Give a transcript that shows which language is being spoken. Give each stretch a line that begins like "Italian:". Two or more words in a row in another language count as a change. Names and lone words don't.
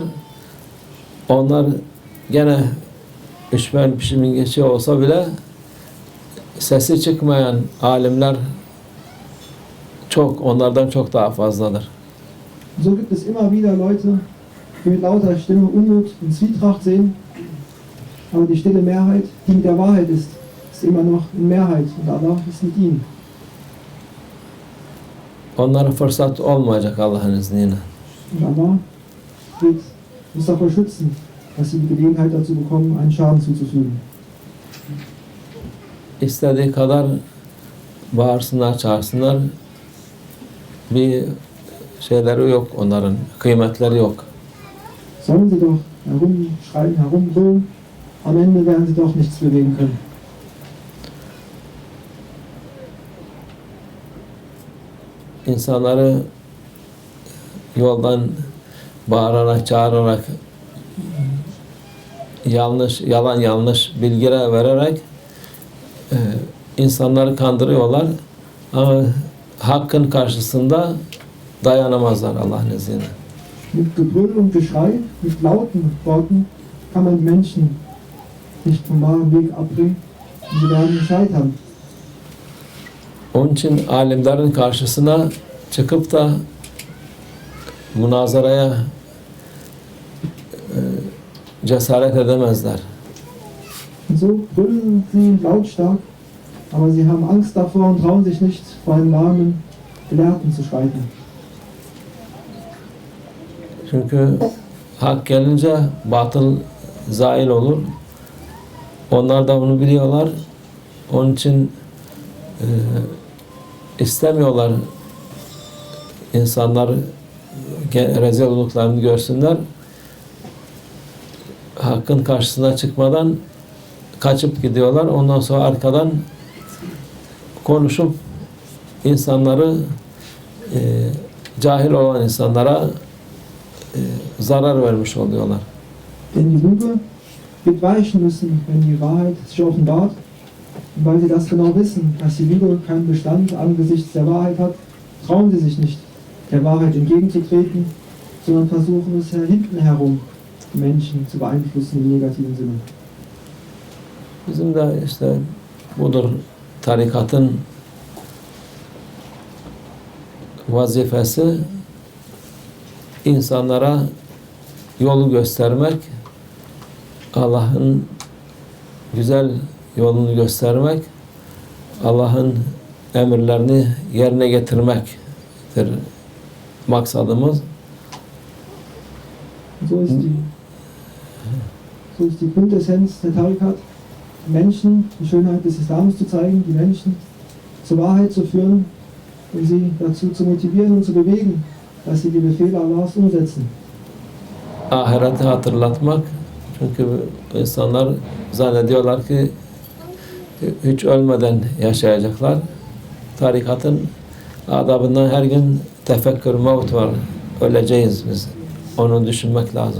Turkish: Onlar gene üçmen pişimin geçiyor olsa bile sesi çıkmayan alimler çok, onlardan çok daha fazladır.
German: So gibt es immer wieder Leute, die mit lauter Stimme Unmut und Zwietracht sehen, aber die stille Mehrheit, die mit der Wahrheit ist immer noch in Mehrheit und Allah ist mit ihnen.
Turkish: Onlara fırsat olmayacak Allah'ın izniyle.
German: Und Allah wird uns davor schützen, dass sie die Gelegenheit dazu bekommen, einen Schaden zuzufügen.
Turkish: İstediği kadar bağırsınlar, çağırsınlar. Bir şeyleri yok onların, kıymetleri yok.
German: Sollen sie doch herumschreien, herumbrüllen, am Ende werden sie doch nichts bewegen können.
Turkish: İnsanları yoldan bağırarak, çağırarak, yalan yanlış bilgiler vererek insanları kandırıyorlar. Ama hakkın karşısında dayanamazlar Allah'ın izniyle.
German: Mit Gebrüll und Geschrei, mit lauten Worten kann man die Menschen nicht vom wahren Weg abbringen und sie werden scheitern.
Turkish: Onun için alimlerin karşısına çıkıp da münazaraya cesaret edemezler.
German: Und so brüllen sie lautstark, aber sie haben Angst davor und trauen sich nicht, vor einem wahren Gelehrten zu schreiten.
Turkish: Çünkü hak gelince batıl zail olur. Onlar da bunu biliyorlar. Onun için istemiyorlar insanlar rezil olduklarını görsünler. Hakkın karşısına çıkmadan kaçıp gidiyorlar. Ondan sonra arkadan konuşup insanları cahil olan insanlara zarar vermiş oluyorlar.
German: Denn die Lüge wird weichen müssen, wenn die Wahrheit sich offenbart. Und weil sie das genau wissen, dass die Lüge keinen Bestand angesichts der Wahrheit hat, trauen sie sich nicht, der Wahrheit entgegenzutreten, sondern versuchen es hinten herum, die Menschen zu beeinflussen im negativen Sinne.
Turkish: Bizim de işte budur tarikatın vazifesi, insanlara yolu göstermek, Allah'ın güzel yolunu göstermek, Allah'ın emirlerini yerine getirmektir maksadımız.
German: So ist die Quintessenz der Tarikat, Menschen die Schönheit des Islams zu zeigen, die Menschen zur Wahrheit zu führen und sie dazu zu motivieren und zu bewegen, dass sie die Befehle Allahs umsetzen.
Turkish: Ahireti hatırlatmak, çünkü insanlar zannediyorlar ki hiç ölmeden yaşayacaklar. Tarikatın adabından her gün tefekkür mevt var. Öleceğiz biz. Onu düşünmek lazım.